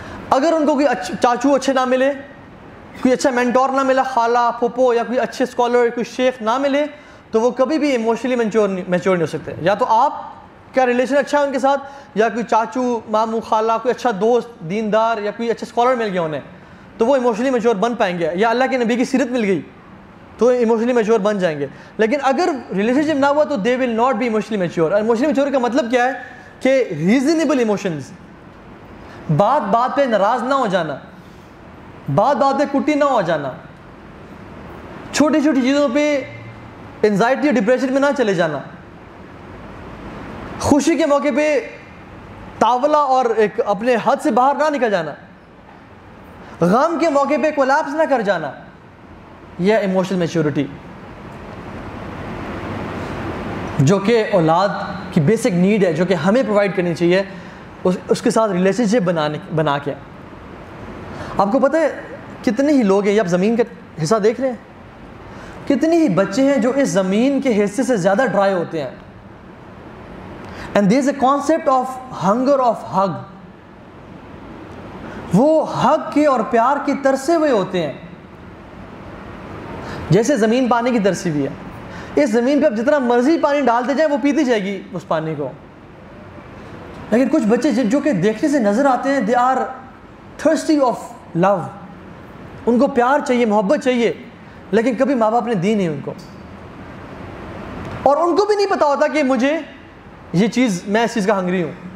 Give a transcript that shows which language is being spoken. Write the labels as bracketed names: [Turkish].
[Urdu] اگر ان کو کوئی چاچو اچھے نہ ملے, کوئی اچھا مینٹور نہ ملا, خالہ پھوپھو یا کوئی اچھے اسکالر, کوئی شیخ نہ ملے, تو وہ کبھی بھی ایموشنلی میچور نہیں ہو سکتے. یا تو آپ کا ریلیشن اچھا ہے ان کے ساتھ, یا کوئی چاچو ماموں خالہ کوئی اچھا دوست دیندار یا کوئی اچھا اسکالر مل گیا انہیں, تو وہ ایموشنلی میچور بن پائیں گے. یا اللہ کے نبی کی سیرت مل گئی تو ایموشنلی میچور بن جائیں گے. لیکن اگر ریلیشن شپ نہ ہوا تو [English] They will not be emotionally mature. [Urdu] Emotionally mature کا مطلب کیا ہے کہ ریزنیبل ایموشنز, بات پہ ناراض نہ ہو جانا, بات پہ کٹی نہ ہو جانا, چھوٹی چھوٹی چیزوں پہ انزائٹی اور ڈپریشن میں نہ چلے جانا, خوشی کے موقع پہ تاولا اور ایک اپنے حد سے باہر نہ نکل جانا, غم کے موقع پہ کولیپس نہ کر جانا. یہ ایموشنل میچورٹی جو کہ اولاد کی بیسک نیڈ ہے, جو کہ ہمیں پرووائڈ کرنی چاہیے اس کے ساتھ ریلیشن شپ بنا کے. آپ کو پتہ ہے کتنے ہی لوگ ہیں, یہ آپ زمین کا حصہ دیکھ رہے ہیں, کتنے ہی بچے ہیں جو اس زمین کے حصے سے زیادہ ڈرائی ہوتے ہیں. [English] And there is a concept of hunger of hug. [Urdu] وہ ہگ کے اور پیار کی ترسے ہوئے ہوتے ہیں, جیسے زمین پانی کی ترسی ہوئی ہے. اس زمین پہ اب جتنا مرضی پانی ڈالتے جائیں وہ پیتی جائے گی اس پانی کو. لیکن کچھ بچے جو کہ دیکھنے سے نظر آتے ہیں, [English] they are thirsty of love, [Urdu] ان کو پیار چاہیے, محبت چاہیے, لیکن کبھی ماں باپ نے دی نہیں ان کو, اور ان کو بھی نہیں پتا ہوتا کہ مجھے یہ چیز, میں اس چیز کا ہنگری ہوں.